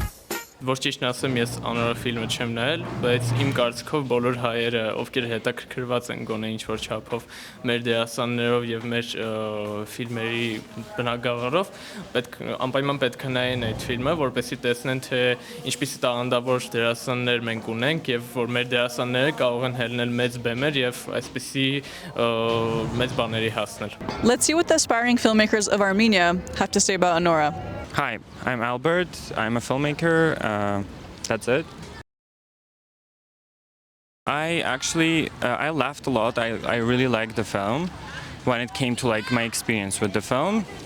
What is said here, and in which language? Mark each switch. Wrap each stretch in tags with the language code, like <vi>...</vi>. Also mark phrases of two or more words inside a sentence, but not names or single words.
<hy>Որ ճիշտն ասեմ, ես Anora ֆիլմը չեմ նայել, բայց իմ կարծիքով բոլոր հայերը, ովքեր հետաքրքրված են գոնե ինչ-որ չափով մեր դերասաններով եւ մեր ֆիլմերի բնագավառով, անպայման պետք է նայեն այդ ֆիլմը, որպեսզի տեսնեն, թե ինչպիսի տաղանդավոր դերասաններ մենք ունենք եւ որ մեր դերասանները կարող են հելնել մեծ բեմեր եւ այսպիսի մեծ բաների հասնել։</hy> <en>Let's see what the aspiring filmmakers of Armenia have to say about Anora. Hi, I'm Albert. I'm a filmmaker. That's it. I actually I laughed a lot. I really liked the film when it came to like my experience with the film.</en>